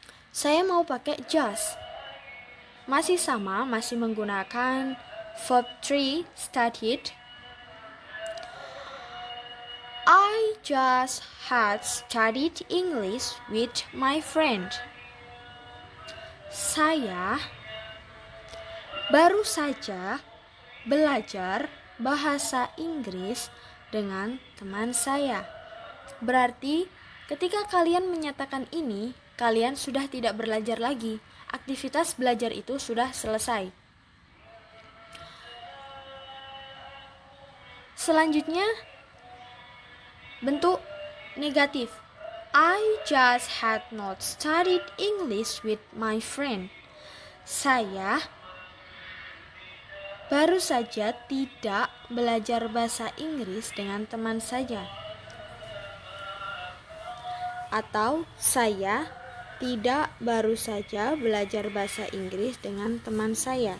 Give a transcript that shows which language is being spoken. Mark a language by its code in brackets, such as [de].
[id] Saya mau pakai just. Masih sama, masih menggunakan verb 3 studied. [en] I just had studied English with my friend. [id] Saya baru saja belajar bahasa Inggris dengan teman saya. Berarti ketika kalian menyatakan ini, kalian sudah tidak belajar lagi. Aktivitas belajar itu sudah selesai. Selanjutnya, bentuk negatif. [en] I just had not studied English with my friend. [id] Saya baru saja tidak belajar bahasa Inggris dengan teman saya. Atau saya tidak baru saja belajar bahasa Inggris dengan teman saya.